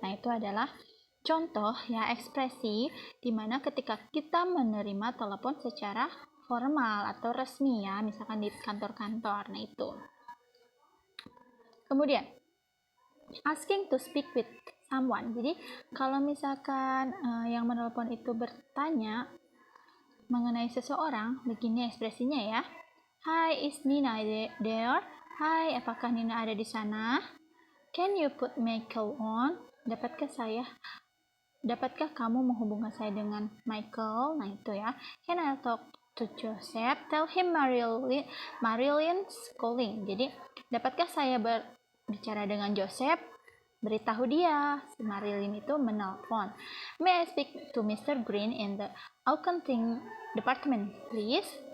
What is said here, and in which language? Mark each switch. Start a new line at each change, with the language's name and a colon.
Indonesian: Nah, itu adalah contoh ya ekspresi di mana ketika kita menerima telepon secara formal atau resmi ya, misalkan di kantor-kantor. Nah, itu. Kemudian
English: asking to speak with someone.
Indonesian: Jadi kalau misalkan yang menelpon itu bertanya mengenai seseorang, begini ekspresinya ya.
English: Hi, is Nina there?
Indonesian: Hai, apakah Nina ada di sana?
English: Can you put my call on?
Indonesian: Dapatkah kamu menghubungkan saya dengan Michael? Nah, itu ya.
English: Can I talk to Joseph? Tell him Marilyn's calling.
Indonesian: Jadi, dapatkah saya berbicara dengan Joseph? Beritahu dia, si Marilyn itu menelpon.
English: May I speak to Mr. Green in the accounting department, please?